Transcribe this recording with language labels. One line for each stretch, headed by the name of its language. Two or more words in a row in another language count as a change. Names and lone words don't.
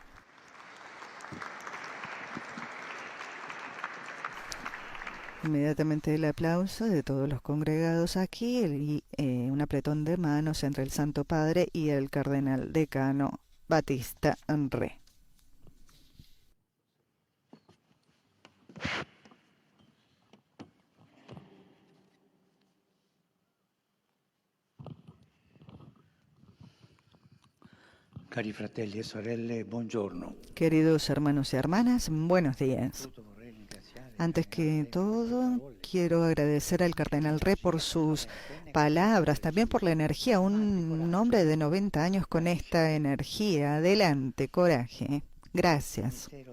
Spanish: Inmediatamente el aplauso de todos los congregados aquí y un apretón de manos entre el Santo Padre y el Cardenal Decano Batista Re.
Italian: Cari fratelli e sorelle, buongiorno.
Spanish: Queridos hermanos y hermanas, buenos días. Antes que todo, quiero agradecer al Cardenal Re por sus palabras, también por la energía. Un hombre de 90 años con esta energía. Adelante, coraje. Gracias.